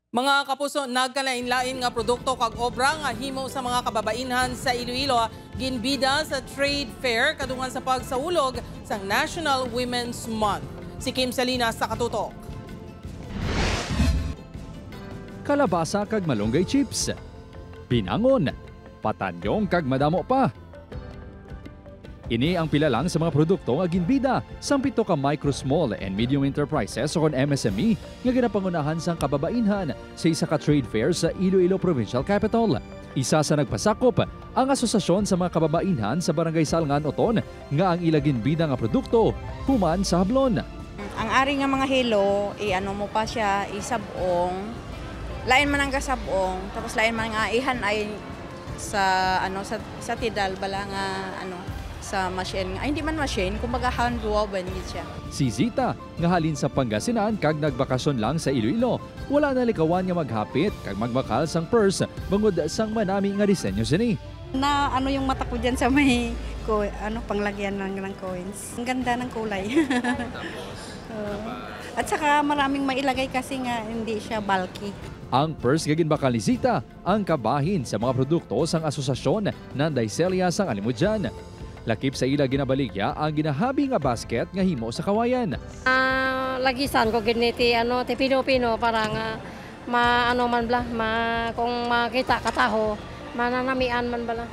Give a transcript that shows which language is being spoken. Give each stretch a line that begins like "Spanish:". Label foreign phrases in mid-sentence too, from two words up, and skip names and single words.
Hiligaynon: Mga kapuso, nagkalain-lain nga produkto kag obra nga himo sa mga kababainhan sa Iloilo ginbida sa trade fair kadungan sa pagsaulog sa National Women's Month. Si Kim Salinas sa katutok. Kalabasa kag malunggay chips, pinangon, patanyong kag madamo pa. Ini ang pila lang sa mga produkto nga ginbida sa pito ka micro,
English: small and medium enterprises
Hiligaynon: o MSME nga ginapangunahan sang kababainhan sa isa ka trade fair sa Iloilo Provincial Capital. Isa sa nagpasakop ang asosasyon sa mga kababainhan sa Barangay Salngan Oton nga ang ila ginbida nga produkto human sa hablon. Ang ari nga mga hilo, ano mo pa siya, isabong, lain man ang kasabong, tapos lain man nga ihan ay sa sa tidal bala nga sa machine.
Filipino: Ay, hindi man machine, kumbaga hand-woven siya.
Hiligaynon: Si Zita, nga halin sa Pangasinan kag nagbakasyon lang sa Iloilo, wala na likawan nga maghapit kag magbakal sang purse bangod sang manami nga disenyo sini.
Filipino: Na yung mata ko dyan sa may panglagyan ng coins. Ang ganda ng kulay. At saka maraming mailagay kasi nga hindi siya bulky.
Hiligaynon: Ang purse nga ginbakal ni Zita ang kabahin sa mga produkto sang asosasyon ng Daiselia sang Alimudjan. Lakip sa ila ginabaligya ang ginahabi nga basket nga himo sa kawayan. Lagisan ko giniti ti pino-pino para nga kung makita kataho mananamian man bala.